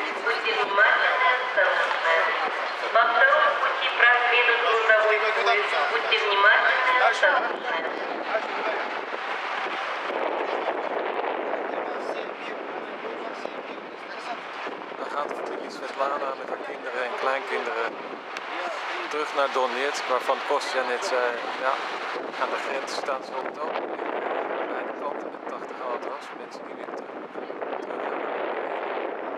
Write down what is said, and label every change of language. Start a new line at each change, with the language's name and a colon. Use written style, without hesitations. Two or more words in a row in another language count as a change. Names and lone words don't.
Russian: Будьте внимательны и осторожны. По второму пути проедут грузовой поезд. Будьте внимательны и осторожны.
Dutch: Dan gaat familie Svetlana met haar kinderen en kleinkinderen terug naar Donetsk, waarvan Kostja net zei, ja, aan de grens staan ze op het ogenblik aan beide kanten met 80 auto's, mensen die weer terug gaan naar Oekraïne.